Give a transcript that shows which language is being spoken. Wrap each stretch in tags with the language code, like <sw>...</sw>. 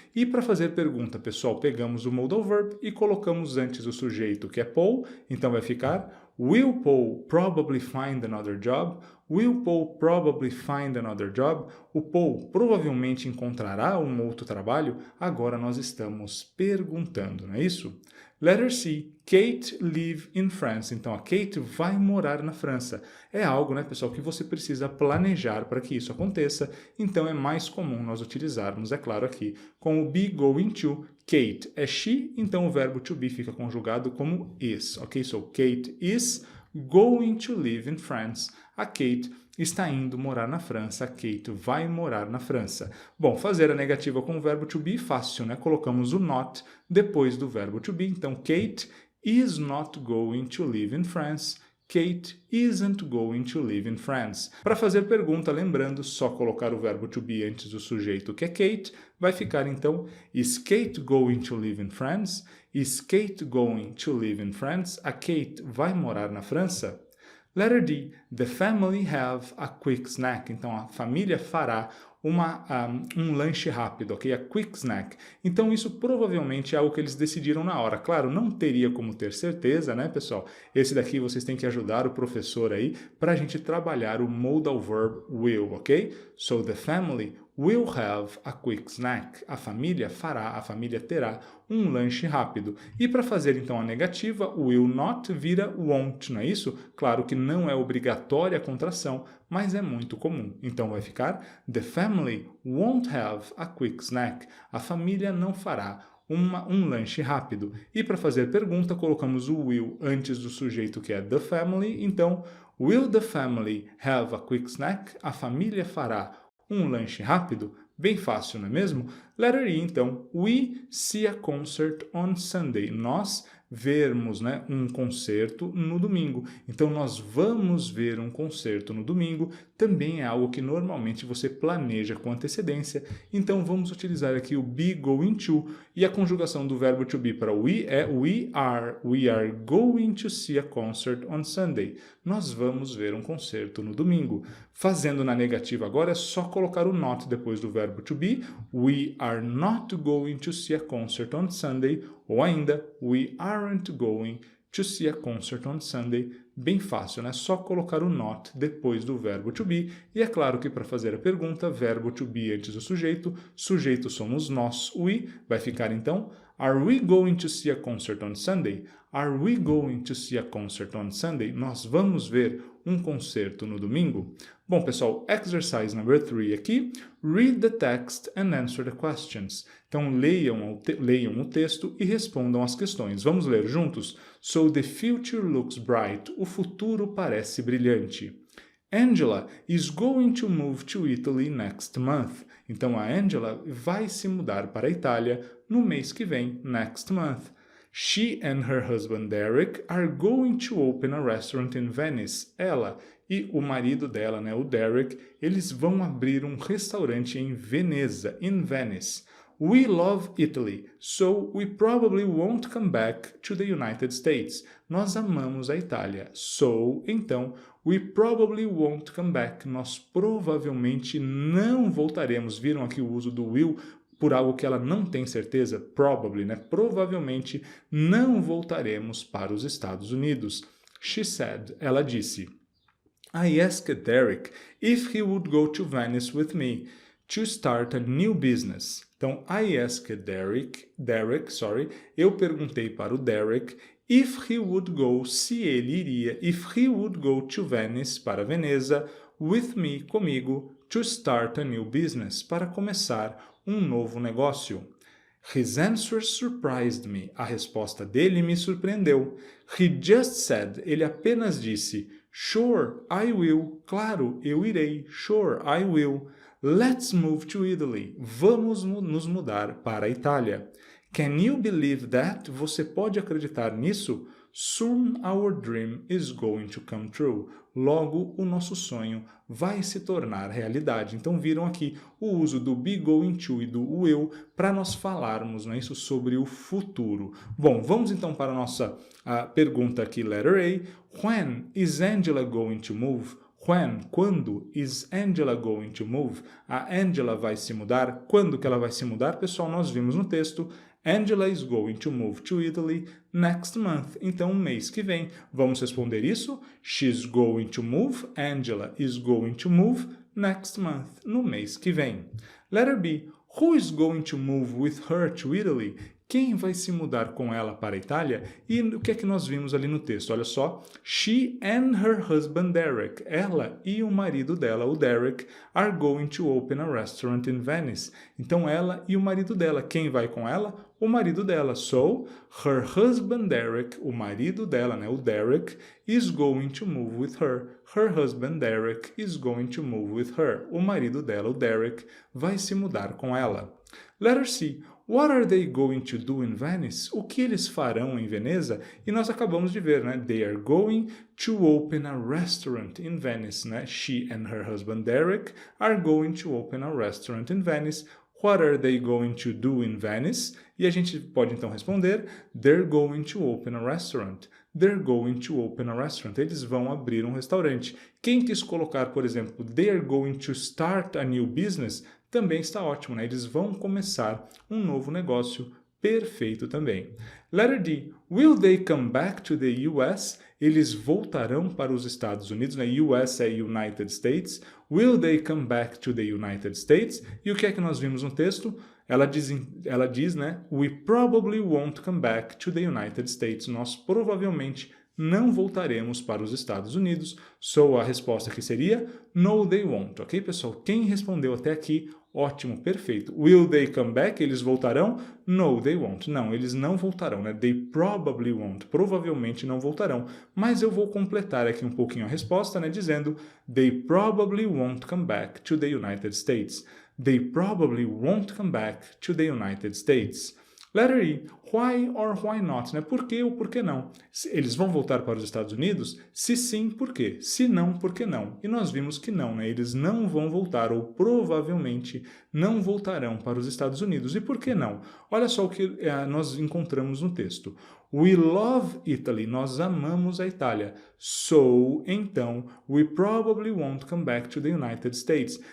<pt>E para fazer pergunta, pessoal, pegamos o modal verb e colocamos antes o sujeito, que é Paul, então vai ficar</pt> <en>Will Paul probably find another job? Will Paul probably find another job?</en> <pt>O Paul provavelmente encontrará um outro trabalho? Agora nós estamos perguntando, não é isso?</pt> <en>Letter C, Kate live in France.</en> <pt>Então, a Kate vai morar na França. É algo, né, pessoal, que você precisa planejar para que isso aconteça. Então, é mais comum nós utilizarmos, é claro, aqui, com o be going to. Kate é she, então o verbo to be fica conjugado como is, ok?</pt> <en>So, Kate is going to live in France.</en> <pt>A Kate está indo morar na França, a Kate vai morar na França. Bom, fazer a negativa com o verbo to be, fácil, né? Colocamos o not depois do verbo to be, então</pt> <en>Kate is not going to live in France. Kate isn't going to live in France.</en> <pt>Para fazer pergunta, lembrando, só colocar o verbo to be antes do sujeito, que é Kate, vai ficar então,</pt> <en>is Kate going to live in France? Is Kate going to live in France?</en> <pt>A Kate vai morar na França?</pt> <en>Letter D, the family have a quick snack.</en> <pt>Então, a família fará um lanche rápido, ok?</pt> <en>A quick snack.</en> <pt>Então, isso provavelmente é algo que eles decidiram na hora. Claro, não teria como ter certeza, né, pessoal? Esse daqui vocês têm que ajudar o professor aí para a gente trabalhar o modal verb will, ok?</pt> <en>So, the family will have a quick snack.</en> <pt>A família terá um lanche rápido. E para fazer então a negativa, will not vira won't, não é isso? Claro que não é obrigatória a contração, mas é muito comum. Então vai ficar</pt> <en>the family won't have a quick snack.</en> <pt>A família não fará um lanche rápido. E para fazer pergunta, colocamos o will antes do sujeito que é the family.</pt> <en>Então, will the family have a quick snack?</en> <pt>A família fará um lanche rápido? Bem fácil, não é mesmo?</pt> <en>Letter E, então, we see a concert on Sunday.</en> <pt>Nós vermos, né, um concerto no domingo. Então, nós vamos ver um concerto no domingo. Também é algo que normalmente você planeja com antecedência. Então, vamos utilizar aqui o be going to. E a conjugação do verbo to be para we é</pt> <en>we are going to see a concert on Sunday.</en> <pt>Nós vamos ver um concerto no domingo. Fazendo na negativa agora, é só colocar o not depois do verbo to be.</pt> <en>We are not going to see a concert on Sunday. Ou ainda, we aren't going to see a concert on Sunday.</en> <pt>Bem fácil, né? Só colocar o not depois do verbo to be. E é claro que para fazer a pergunta, verbo to be antes do sujeito. Sujeito somos nós, we. Vai ficar então,</pt> <en>are we going to see a concert on Sunday? Are we going to see a concert on Sunday?</en> <pt>Nós vamos ver um concerto no domingo? Bom, pessoal,</pt> <en>exercise number 3</en> <pt>aqui.</pt> <en>Read the text and answer the questions.</en> <pt>Então, leiam o texto e respondam as questões. Vamos ler juntos?</pt> <en>So, the future looks bright.</en> <pt>O futuro parece brilhante.</pt> <en>Angela is going to move to Italy next month.</en> <pt>Então, a Angela vai se mudar para a Itália no mês que vem,</pt> <en>next month. She and her husband Derek are going to open a restaurant in Venice.</en> <pt>Ela e o marido dela, né, o Derek, eles vão abrir um restaurante em Veneza,</pt> <en>in Venice. We love Italy, so we probably won't come back to the United States.</en> <pt>Nós amamos a Itália,</pt> <en>so, então, we probably won't come back.</en> <pt>Nós provavelmente não voltaremos. Viram aqui o uso do will por algo que ela não tem certeza? Probably, né? Provavelmente não voltaremos para os Estados Unidos.</pt> <en>She said,</en> <pt>ela disse.</pt> <en>I asked Derek if he would go to Venice with me to start a new business. Então, I asked Derek,</en> <pt>eu perguntei para o Derek</pt> <en>if he would go,</en> <pt>se ele iria,</pt> <en>if he would go to Venice, para Veneza, with me, comigo, to start a new business,</en> <pt>para começar um novo negócio.</pt> <en>His answer surprised me.</en> <pt>A resposta dele me surpreendeu.</pt> <en>He just said,</en> <pt>ele apenas disse,</pt> <en>sure, I will.</en> <pt>Claro, eu irei.</pt> <en>Sure, I will. Let's move to Italy.</en> <pt>Vamos nos mudar para a Itália.</pt> <en>Can you believe that?</en> <pt>Você pode acreditar nisso?</pt> <en>Soon our dream is going to come true.</en> <pt>Logo, o nosso sonho vai se tornar realidade. Então, viram aqui o uso do be going to e do will para nós falarmos, não é isso, sobre o futuro. Bom, vamos então para a nossa pergunta aqui, letter A.</pt> <en>When is Angela going to move? When, quando, is Angela going to move?</en> <pt>A Angela vai se mudar. Quando que ela vai se mudar? Pessoal, nós vimos no texto,</pt> <en>Angela is going to move to Italy next month.</en> <pt>Então, mês que vem. Vamos responder isso?</pt> <en>She's going to move. Angela is going to move next month.</en> <pt>No mês que vem.</pt> <en>Letter B. Who is going to move with her to Italy?</en> <pt>Quem vai se mudar com ela para a Itália? E o que é que nós vimos ali no texto? Olha só.</pt> <en>She and her husband Derek.</en> <pt>Ela e o marido dela, o Derek,</pt> <en>are going to open a restaurant in Venice.</en> <pt>Então, ela e o marido dela. Quem vai com ela? O marido dela.</pt> <en>So, her husband Derek,</en> <pt>o marido dela, né, o Derek,</pt> <en>is going to move with her. Her husband Derek is going to move with her.</en> <pt>O marido dela, o Derek, vai se mudar com ela.</pt> <en>Letter C. What are they going to do in Venice?</en> <pt>O que eles farão em Veneza? E nós acabamos de ver, né?</pt> <en>They are going to open a restaurant in Venice, né? She and her husband Derek are going to open a restaurant in Venice. What are they going to do in Venice?</en> <pt>E a gente pode então responder,</pt> <en>they're going to open a restaurant. They're going to open a restaurant.</en> <pt>Eles vão abrir um restaurante. Quem quis colocar, por exemplo,</pt> <en>they're going to start a new business,</en> <pt>também está ótimo, né? Eles vão começar um novo negócio, perfeito também.</pt> <en>Letter D. Will they come back to the US?</en> <pt>Eles voltarão para os Estados Unidos, né?</pt> <en>US é United States. Will they come back to the United States?</en> <pt>E o que é que nós vimos no texto? Ela diz, né?</pt> <en>We probably won't come back to the United States.</en> <pt>Nós provavelmente não voltaremos para os Estados Unidos. So, a resposta aqui seria</pt> <en>no, they won't.</en> <pt>Ok, pessoal? Quem respondeu até aqui, ótimo, perfeito.</pt> <en>Will they come back?</en> <pt>Eles voltarão?</pt> <en>No, they won't.</en> <pt>Não, eles não voltarão, né?</pt> <en>They probably won't.</en> <pt>Provavelmente não voltarão. Mas eu vou completar aqui um pouquinho a resposta, né?</pt> <en>Dizendo they probably won't come back to the United States. They probably won't come back to the United States. Letter E. Why or why not?</en> <pt>Né? Por quê ou por que não? Eles vão voltar para os Estados Unidos? Se sim, por quê? Se não, por que não? E nós vimos que não, né? Eles não vão voltar ou provavelmente não voltarão para os Estados Unidos. E por que não? Olha só o que nós encontramos no texto.</pt> <en>We love Italy.</en> <pt>Nós amamos a Itália.</pt> <en>So, então, we probably won't come back to the United States.</en>